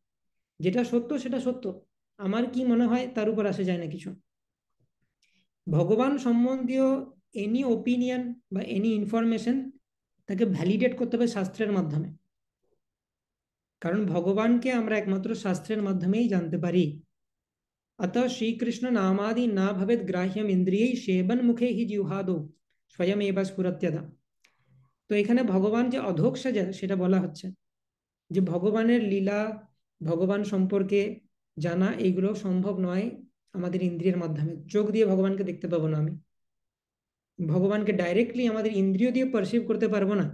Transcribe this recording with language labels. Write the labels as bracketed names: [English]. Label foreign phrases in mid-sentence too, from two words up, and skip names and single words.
[Bangla] যেটা সত্য সেটা সত্য, আমার কি মনে হয় তার উপর আসে যায় না কিছু। ভগবান সম্বন্ধীয় [English] any opinion [Bangla] বা [English] any information [Bangla] তাকে ভ্যালিডেট করতে হবে শাস্ত্রের মাধ্যমে, কারণ ভগবানকে আমরা একমাত্র শাস্ত্রের মাধ্যমেই জানতে পারি। [Sanskrit] अतः श्रीकृष्ण नामादि ना भवेद ग्राह्यम इंद्रिय सेवन मुखे ही जिह्वादो स्वयं एव स्फुरत्यदा। [Bangla] তো এখানে ভগবান যে অধোক সাজা সেটা বলা হচ্ছে, যে ভগবানের লীলা, ভগবান সম্পর্কে জানা এইগুলো সম্ভব নয় আমাদের ইন্দ্রিয়ের মাধ্যমে। চোখ দিয়ে ভগবানকে দেখতে পাবো না, আমি ভগবানকে ডাইরেক্টলি আমাদের ইন্দ্রিয় দিয়ে পারসিভ করতে পারবো না।